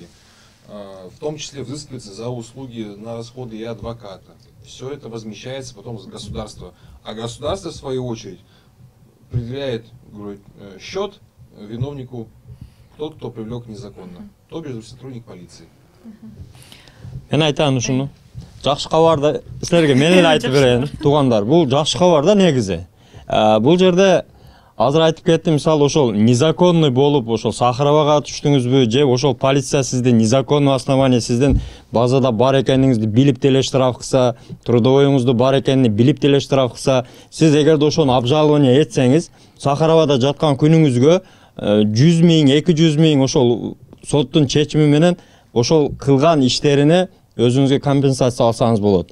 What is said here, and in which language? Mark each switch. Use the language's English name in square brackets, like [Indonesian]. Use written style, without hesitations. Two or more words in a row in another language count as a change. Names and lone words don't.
[Russian] В том числе взыскивается за услуги на расходы и адвоката. Все это возмещается потом с государства. А государство, в свою очередь, предъявляет счет виновнику, тот, кто привлек незаконно. То бишь сотрудник полиции. [Kyrgyz] Мен айтам ушуну. Жакшы кабарды силерге мен эле айтып берейин, туугандар. Бул жакшы кабар да негизи. Бул жерде азыр айтып кеттим, мисалы ошол незаконный болуп, ошол Сахаровага түштүңүзбү, же ошол полиция сизди [Russian] незаконный основание [Kyrgyz] сиздин базада бар экениңизди билип деле штраф кылса, трудовойуңузду бар экенин билип деле штраф кылса, сиз эгерде ошону обжалование этсеңиз, Сахаровада жаткан күнүңүзгө 100 000, 200 000 ошол соттун чечими менен ошол кылган иштерине өзүңүзгө компенсация алсаңыз болот.